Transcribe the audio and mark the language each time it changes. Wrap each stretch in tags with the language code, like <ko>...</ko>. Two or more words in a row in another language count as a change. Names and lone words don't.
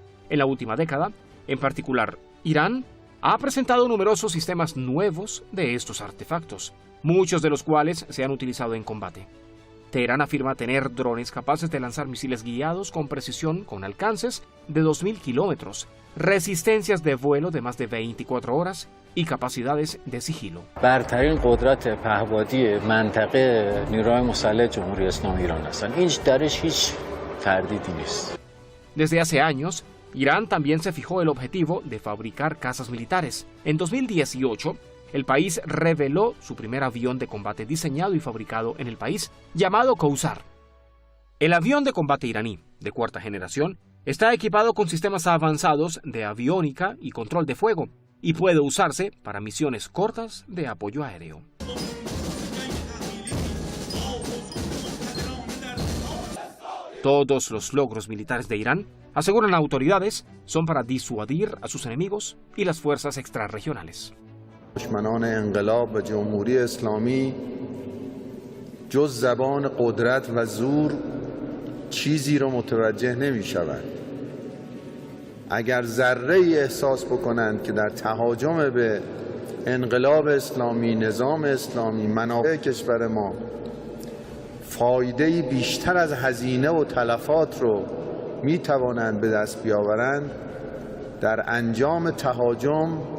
<es>En la última década, en particular, Irán ha presentado numerosos sistemas nuevos de estos artefactos, muchos de los cuales se han utilizado en combate. Teherán afirma tener drones capaces de lanzar misiles guiados con precisión con alcances de 2.000 kilómetros, resistencias de vuelo de más de 24 horas y capacidades de sigilo.</es> <fa>برترین قدرت پهپادی منطقه نیروهای مسلح جمهوری اسلامی ایران هستند. این درش هیچ تردیدی نیست.</fa> <es>Desde hace años, Irán también se fijó el objetivo de fabricar cazas militares. En 2018, el país reveló su primer avión de combate diseñado y fabricado en el país, llamado Kousar. El avión de combate iraní, de cuarta generación, está equipado con sistemas avanzados de aviónica y control de fuego, y puede usarse para misiones cortas de apoyo aéreo. Todos los logros militares de Irán, aseguran autoridades, son para disuadir a sus enemigos y las fuerzas extrarregionales.</es> <fa>دشمنان انقلاب و جمهوری اسلامی جز زبان قدرت و زور چیزی رو متوجه نمی‌شوند. اگر ذره‌ای احساس بکنند که در تهاجم به انقلاب اسلامی، نظام اسلامی، منافع کشور ما فایده‌ای بیشتر از هزینه و تلفات رو می‌توانند به دست بیاورند، در انجام تهاجم</fa>